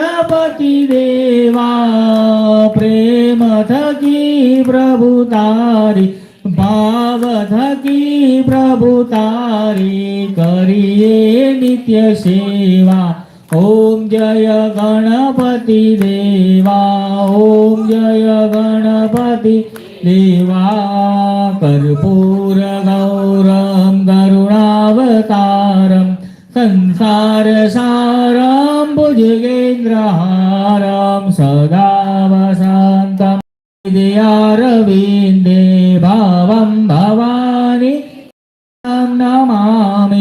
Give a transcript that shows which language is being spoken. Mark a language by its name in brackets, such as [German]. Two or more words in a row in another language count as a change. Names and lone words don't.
[Gujarati] ગણપતિ દેવા પ્રેમ થકી પ્રભુ તારી ભાવ થકી પ્રભુ તારી કરીએ નિત્ય સેવા। [Hindi] ओम जय गणपति देवा ओम जय गणपति देवा। [Sanskrit] कर्पूर गौरम करुणावतारम संसार सारम भुजगेन्द्रहारम सदा वसंतम हृदयारविन्दे भावं भवानी नमामि।